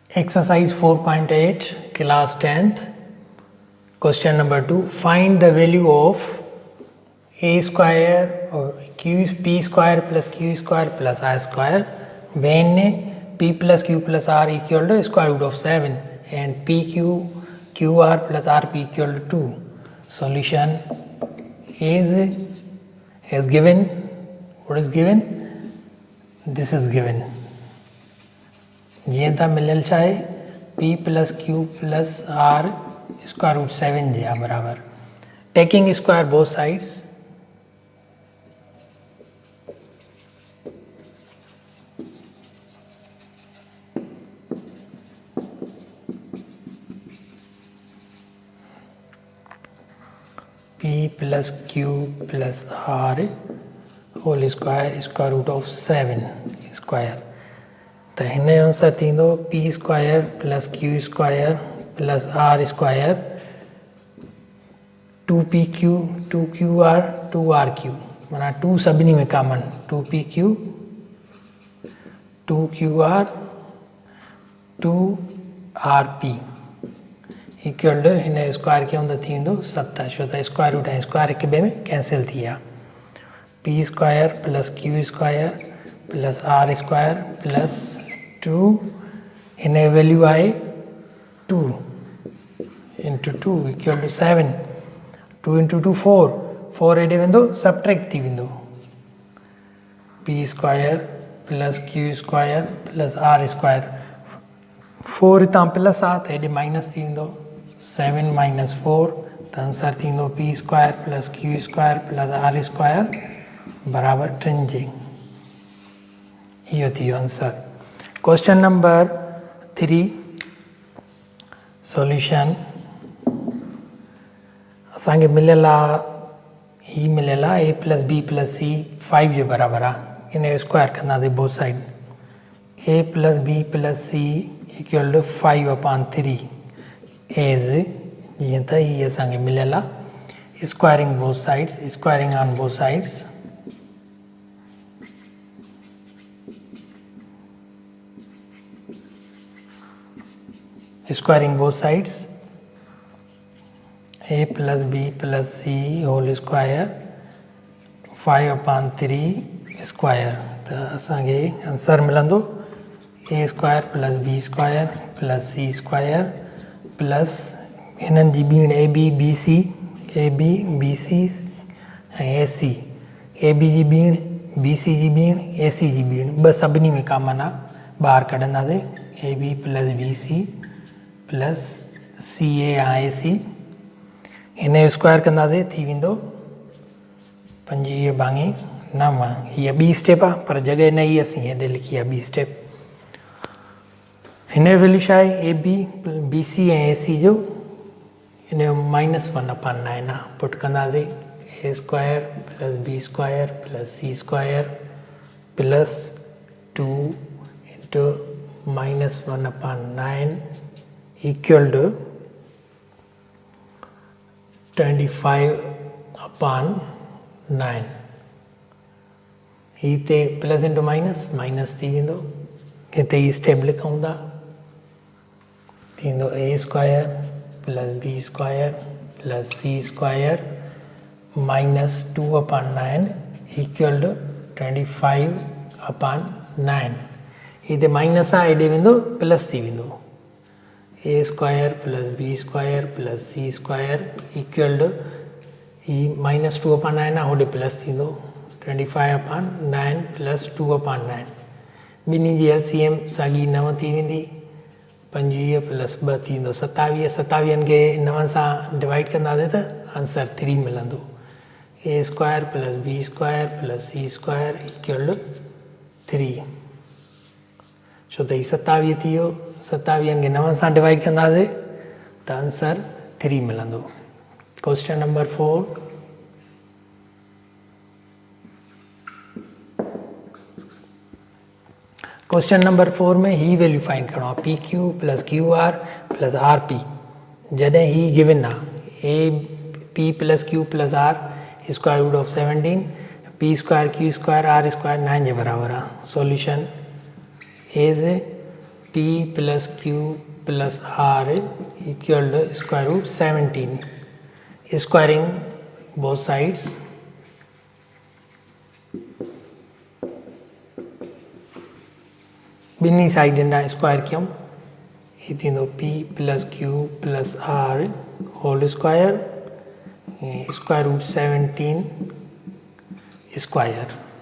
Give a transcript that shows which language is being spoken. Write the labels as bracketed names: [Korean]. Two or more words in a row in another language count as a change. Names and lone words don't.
[English] Exercise 4.8, class 10th. Question number 2. Find the value of a square or p square plus q square plus r square when p plus q plus r equal to square root of 7 and pq qr plus rp equal to 2. Solution is as given. What is given? This is given. [Sindhi] ये था मिलल चाहे [English] p plus q plus r square root 7 [Sindhi] जे बराबर. [English] Taking square both sides. p plus q plus r whole square root of 7 square. [Sindhi] तो हिन जो आंसर थींदो [English] p square plus q square plus r square 2pq 2qr 2rq [Sindhi] माना 2 सभिनी में कॉमन [English] 2pq 2qr 2rp equal to [Sindhi] हिन स्क्वायर के अंदर थींदो 7 छो त [English] square root [Sindhi] ऐं स्क्वायर हिक ॿिए में कैंसिल थी विया. [English] p square plus q square plus r square plus 2 [Sindhi] हिन वैल्यू आहे [English] 2 into 2 equal to 7 2 into 2 4 [Sindhi] एॾे वेंदो सबट्रैक्ट थी वेंदो [English] p square plus q square plus r square 4 [Sindhi] हितां प्लस आहे त हेॾे माइनस थी वेंदो [English] 7 minus 4 [Sindhi] त आंसर थींदो [English] p square plus q square plus r square [Sindhi] बराबर 3 जे. इहो थी वियो आंसर. [English] Question number 3. Solution. [Sindhi] असांखे मिलियल आहे ही मिलियल आहे [English] a plus b plus c 5 [Sindhi] जे बराबर आहे. इन जो स्क्वायर कंदासीं [English] both side. a plus b plus c equal to 5/3 as [Sindhi] जीअं त ही असांखे मिलियल आहे. [English] squaring both sides squaring on both sides. Squaring both sides a plus b plus c whole square 5/3 square. [Sindhi] तो असांखे आंसर मिलंदो [English] a square plus b square plus c square plus [Sindhi] c स्क्वायर प्लस हिननि जी बीण [English] a b b c [Sindhi] ऐं [English] a c. a b [Sindhi] जी बीण [English] b c [Sindhi] जी बीण [English] a c [Sindhi] जी बीण ॿ सभिनी में कॉमन आहे ॿाहिरि कढंदासीं [English] a b plus b c plus c a [Sindhi] ऐं सी. हिन जो स्क्वायर कंदासीं थी वेंदो 25/9. हीअ ॿी स्टेप आहे पर जॻह न ई असीं हेॾे लिखी आहे ॿी स्टेप. हिन जो वैल्यू छा आहे [English] a b b c [Sindhi] ऐं [English] a c [Sindhi] जो हिन जो -1/9 आहे. पुट कंदासीं [English] a square plus b square plus c square plus 2 into -1/9 equal to 25/9. [Sindhi] हिते [English] plus into minus [Sindhi] थी वेंदो. हिते ही स्टेप लिखूं था थींदो [English] a square plus b square plus c square -2/9 equal to 25/9. [Sindhi] हिते माइनस आहे हेॾे वेंदो प्लस थी वेंदो [English] a square plus b square plus c square equal to [Sindhi] ही -2/9 आहे होॾे प्लस थींदो [English] 25/9 plus 2/9. [Sindhi] ॿिन्ही जी LCM साॻी 9 थी वेंदी. [English] 25 plus 2 [Sindhi] थींदो 27. 27 खे 9 सां डिवाइड कंदासीं त आंसर 3 मिलंदो. [English] a square plus b square plus c square equal to 3. [Sindhi] छो त ही 27 थी वियो 27 खे 9 सां डिवाइड कंदासीं त आंसर 3 मिलंदो. [English] question number 4. question number 4 [Sindhi] में ही [English] value find [Sindhi] करणो आहे [English] p q plus q r plus r p. [Sindhi] जॾहिं ही गिवन आहे [English] a p plus q plus r square root of 17 p square q square r square 9 [Sindhi] जे बराबर आहे. [English] solution is P plus Q plus R equal to square root 17. Squaring both sides. [Sindhi] बिन्नी साइड स्क्वायर क्यों ये थींदो [English] P plus Q plus R whole square square root 17 square.